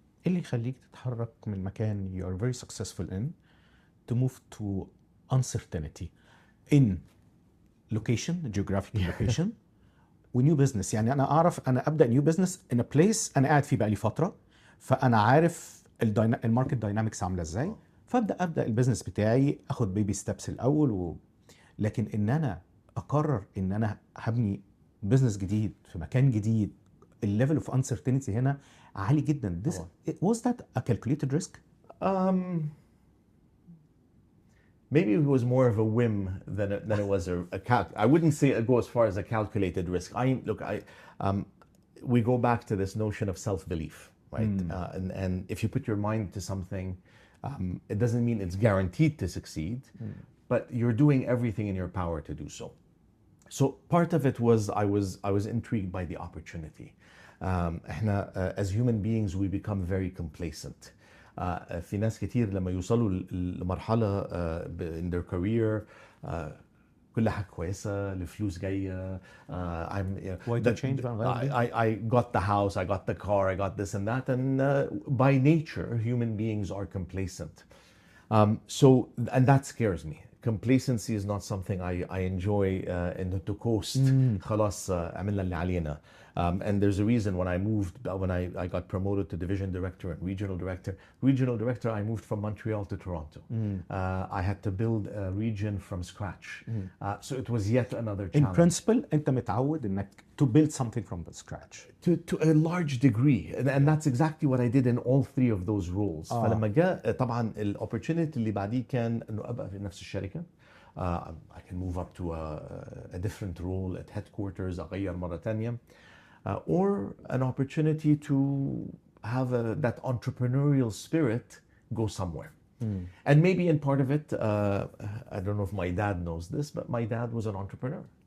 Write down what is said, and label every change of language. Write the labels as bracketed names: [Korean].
[Arabic] ايه اللي يخليك تتحرك من مكان [English] you are very successful in to move to uncertainty in location, geographic location [Arabic] و new business؟ يعني انا اعرف انا ابدا [English] new business in a place [Arabic] انا قاعد فيه بقالي فتره، فانا عارف الماركت داينامكس عامله ازاي، فابدا البيزنس بتاعي اخد بيبي ستيبس الاول لكن ان انا اقرر ان انا هبني بيزنس جديد في مكان جديد، الليفل اوف uncertainty هنا عالي جدا. [English] Was that a calculated risk? Maybe it was more of a whim than it was I wouldn't say it go as far as a calculated risk. We go back to this notion of self-belief, right? And if you put your mind to something, it doesn't mean it's guaranteed to succeed, but you're doing everything in your power to do so. So part of it was I was intrigued by the opportunity. As human beings we become very complacent. [Arabic] في ناس كتير لما يوصلوا لمرحلة [English] in their career [Arabic] كل حاجة كويسة، الفلوس جاية. [English] Why to change? I got the house, I got the car, I got this and that, and by nature human beings are complacent. And that scares me. complacency is not something I enjoy and to coast. [Arabic] خلاص عملنا اللي علينا. [English] And there's a reason when I got promoted to division director and regional director, I moved from Montreal to Toronto. I had to build a region from scratch. So it was yet another challenge. In principle [Arabic] انت متعود انك [English] to build something from the scratch. To a large degree, and that's exactly what I did in all three of those roles. [Arabic] فلما جاء طبعا الopportunity اللي بعديه كان انه ابقى في نفس الشركة. [English] I can move up to a different role at headquarters, [Arabic] أغير مرة تانية. [English] Or an opportunity to have that entrepreneurial spirit go somewhere. And maybe in part of it, I don't know if my dad knows this, but my dad was an entrepreneur.